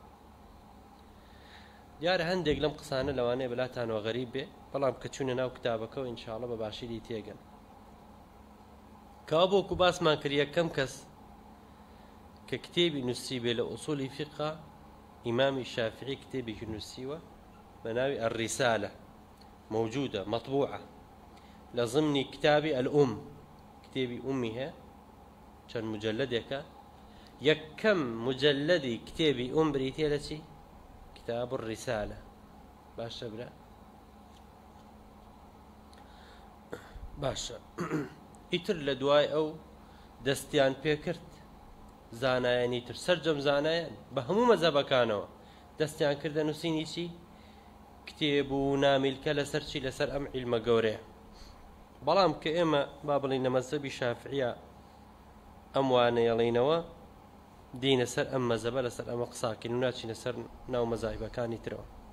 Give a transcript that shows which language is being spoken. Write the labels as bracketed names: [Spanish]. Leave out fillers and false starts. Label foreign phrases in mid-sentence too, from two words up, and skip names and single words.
[Central Kurdish] دیارە هەندێک لەم قسانە لەوانەیە بەلاتانەوە غەریب بێ، بەڵام کە چوونە ناو کتابەکەەوە ئینشاڵڵە بە باشیری تێگەن. کەوا بۆکو باسمان کرد یەکەم کەس کە کتێبی نووسی بێ لە ئوسوولی فقه ئیمامی شافعی کتێبێکی نووسیوە بە ناوی الرسالة، [Arabic] موجودة مطبوعة [Central Kurdish] لە ضمنی کتابی الأم، کتێبی ئومی هەیە چەند مجلدێکە. یەکەم مجلدی کتێبی ئوم بریتێ لە چی؟ كتاب الرسالة. باشا برا باشا ئیتر لە دوای ئەو دەستیان پێکرد زانایانی تر سەرجەم زانایان بە هەموو مەذهبەکانەوە دەستیان کردە نووسینی چی؟ کتێب و نامیلکە لەسەر چی؟ لەسەر ئەم عیلمە گەورەیە. بەڵام کە ئێمە با بڵین لە مەذهبی شافعیە ئەم وانەیەڵینەوە دینە سەر ئەم مەذهبە لەسەر ئەمە قساکەین و ناچینە سەر ناو مەذاهیبەکانی ترەوە.